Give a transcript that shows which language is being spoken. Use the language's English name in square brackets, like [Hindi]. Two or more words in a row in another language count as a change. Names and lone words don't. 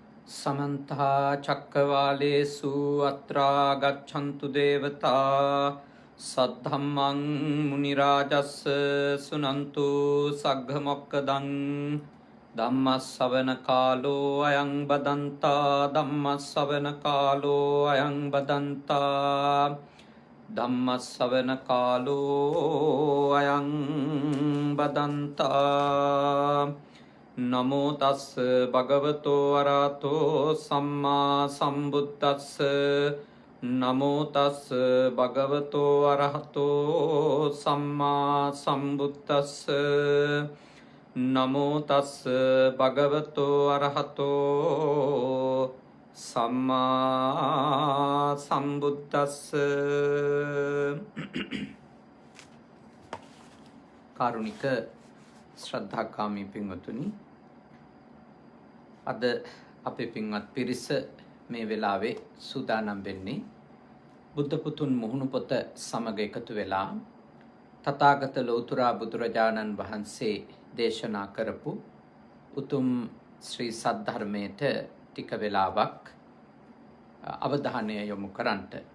[Pali] समन्ता चक्रवालेषु अत्रा गच्छन्तु देवता सद्धम्मं मुनिराजस्य सुनन्तु सग्घमोक्कदं धम्मश्रवणकालो अयं बदन्ता धम्मश्रवणकालो अयं बदन्ता धम्मश्रवणकालो अयं बदन्ता नमो तस् भगवतो अरहतो सम्मा सम्बुद्धस्स नमो तस् भगवतो अरहतो सम्मा सम्बुद्धस्स नमो तस् भगवतो अरहतो सम्मा सम्बुद्धस्स [Sinhala] कारुणिक ශ්‍රද්ධාකාමී පින්වතුනි, අද අපේ පින්වත් පිරිස මේ වෙලාවේ සූදානම් වෙන්නේ බුද්ධ පුතුන් මුහුණු පොත සමග එකතු වෙලා තථාගත ලෞතර බුදුරජාණන් වහන්සේ දේශනා කරපු උතුම් ශ්‍රී සද්ධර්මයට ටික වෙලාවක් අවධානය යොමු කරන්නට.